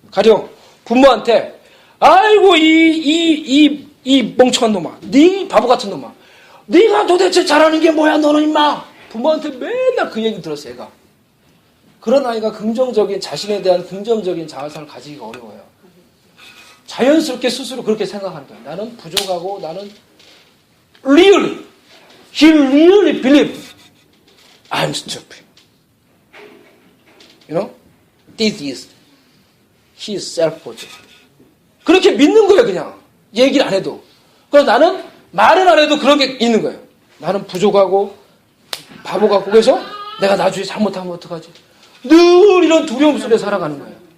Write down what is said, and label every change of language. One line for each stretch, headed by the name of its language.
Korean: 가령 부모한테 아이고 이 멍청한 놈아, 네 바보 같은 놈아, 네가 도대체 잘하는 게 뭐야 너는 임마. 부모한테 맨날 그 얘기 들었어 애가. 그런 아이가 긍정적인 자신에 대한 긍정적인 자아상을 가지기가 어려워요. 자연스럽게 스스로 그렇게 생각하는 거예요. 나는 부족하고 나는
English: really, he really believe I'm stupid. You know, this is his self-project.
Korean: 그렇게 믿는 거예요, 그냥. 얘기를 안 해도. 그래서 나는 말은 안 해도 그런 게 있는 거예요. 나는 부족하고, 바보 같고, 그래서 내가 나중에 잘못하면 어떡하지? 늘 이런 두려움 속에 살아가는 거예요.